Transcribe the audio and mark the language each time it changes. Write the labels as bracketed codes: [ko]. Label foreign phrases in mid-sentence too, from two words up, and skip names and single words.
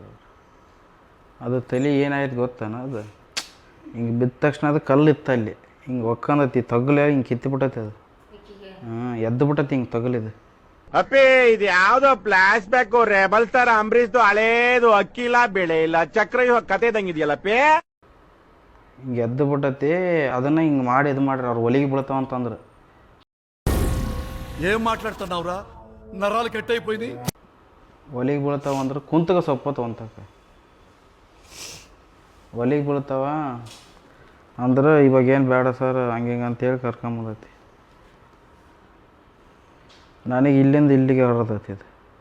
[kn] ಅದು ತಲೆ ಏನಾಯ್ತು ಗೊತ್ತಾನ, ಅದು ಹಿಂಗೆ ಬಿದ್ದ ತಕ್ಷಣ ಅದು ಕಲ್ಲಿತ್ತು ಅಲ್ಲಿ, ಹಿಂಗೆ ಒಕ್ಕಂದತಿ ತಗಲೆ ಹಿಂಗೆ ಕಿತ್ತಿಬಿಟ್ಟೈತೆ ಅದು. ಎದ್ದು ಬಿಟ್ಟೈತಿ ಹಿಂಗೆ ತಗಲಿದು. ಅಪ್ಪಿ ಇದು ಯಾವ್ದೋ [en] flash back [kn] ರೆಬಲ್ ತರ ಅಂಬರೀಶ್ದು ಹಳೇದು ಅಕ್ಕಿಲ್ಲ ಬೆಳೆ ಇಲ್ಲ ಚಕ್ರ ಕತೆ ಇದಂಗಿದೆಯಲ್ಲಪ್ಪಿ. ಹಿಂಗೆ ಎದ್ದು ಬಿಟ್ಟೈತಿ, ಅದನ್ನ ಹಿಂಗೆ ಮಾಡಿ ಇದು ಮಾಡ್ರಿ ಅವ್ರು ಒಲಿಗೆ ಬೀಳ್ತಾವ ಅಂತಂದ್ರೆ. [te] ఏం మాట్లాడుతున్నావురా నరాలు కట్ అయిపోయింది. [kn] ಒಲಿಗೆ ಬೀಳ್ತಾವ ಅಂದ್ರೆ ಕುಂತಗ ಸೊಪ್ಪತ್ತು ಅಂತಕ ಒಲಿಗೆ ಬೀಳ್ತಾವ ಅಂದ್ರೆ ಇವಾಗ ಏನು ಬೇಡ ಸರ್ ಹಂಗೆ ಹಿಂಗೆ ಅಂತೇಳಿ ಕರ್ಕೊಂಬಂದೈತಿ. ನನಗೆ ಇಲ್ಲಿಂದ ಇಲ್ಲಿಗೆ ಹೊರದೈತಿ ಇದು.